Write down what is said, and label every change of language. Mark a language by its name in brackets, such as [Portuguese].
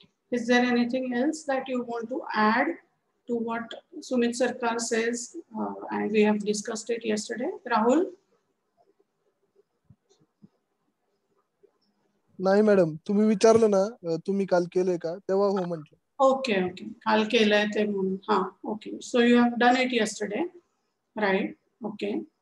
[English] Is there anything else that you want to add to what Sumit Sarkar says? And we have discussed it yesterday. Rahul? [Marathi] नाही madam, तुम्ही विचारलं ना, तुम्ही काल केले का, तेव्हा हो म्हटलं. [English] Okay, okay. [Marathi] काल केलंय ते म्हणून. [English] Okay. So you have done it yesterday, right? Okay.